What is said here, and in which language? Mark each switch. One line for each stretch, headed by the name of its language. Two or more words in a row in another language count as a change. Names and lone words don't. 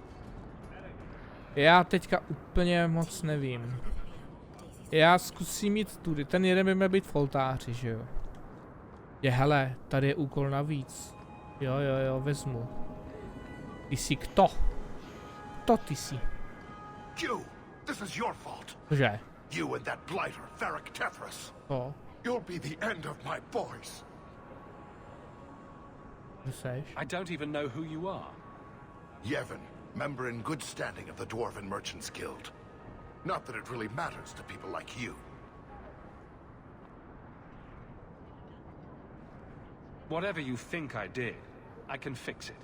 Czech: Já teďka úplně moc nevím. Já zkusím jít tudy, ten jeden by měl být v oltáři, že jo? Hele, tady je úkol navíc. Jo, vezmu. Ty jsi kto? Kto ty jsi?
English: You! This is your fault!
Czech: Cože?
English: You and that blighter, Varric Tethras.
Czech: To?
English: You'll be the end of my boys.
Czech: Kdo seš?
English: I don't even know who you are. Yevon, member in good standing of the Dwarven Merchants Guild. Not that it really matters to people like you. Whatever you think I did, I can fix it.